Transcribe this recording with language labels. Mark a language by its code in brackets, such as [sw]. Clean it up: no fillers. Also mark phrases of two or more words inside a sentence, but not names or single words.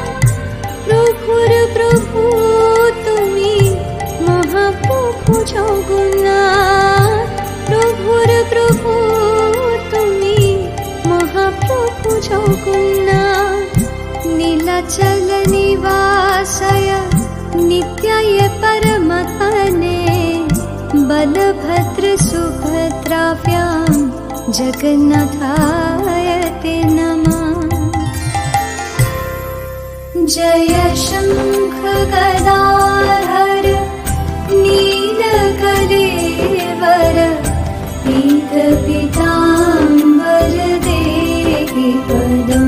[bn] প্রভুর প্রভু তুমি মহাপ্রভু জগন্নাথ, প্রভুর প্রভু তুমি মহাপ্রভু জগন্নাথ। [sa] নীলাচল निवासाय नित्याय परमात्मने बलभद्र सुभद्राभ्यां जगन्नाथाय ते नमः। जय शंख गदाधर नीलकलेवर पीत पीताम्बर देहि पदम्।